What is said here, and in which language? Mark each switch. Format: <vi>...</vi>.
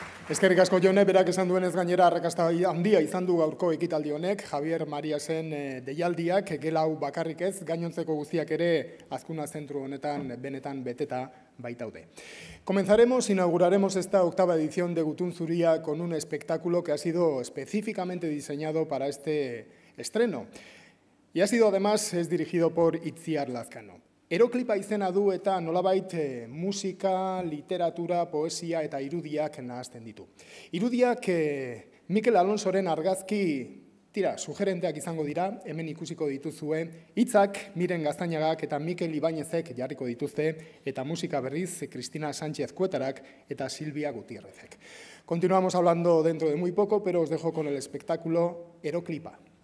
<eu>Eskerrik asko Jone, berak esan duenez gainera arrakasta handia izan du gaurko ekitaldi honek, Javier Mariasen deialdiak, gela hau bakarrik ez, gainontzeko guztiak ere Azkuna zentru honetan benetan beteta baitaude.</eu> <es>Comenzaremos, inauguraremos esta octava edición de Gutun Zuria con un espectáculo que ha sido específicamente diseñado para este estreno. Y ha sido además, es dirigido por Itziar Lazkano.</es> <eu>Eroklipa izena du eta nolabait musika, literatura, poesia eta irudiak nahazten ditu. Irudiak Mikel Alonsoren argazki, sugerenteak izango dira, hemen ikusiko dituzue, hitzak Miren Gaztainagak eta Mikel Ibañezek jarriko dituzte, eta musika berriz Cristina Sánchez Cuetarak eta Silvia Gutiérrezek.</eu> <es>Continuamos hablando dentro de muy poco, pero os dejo con el espectáculo Eroklipa.</es>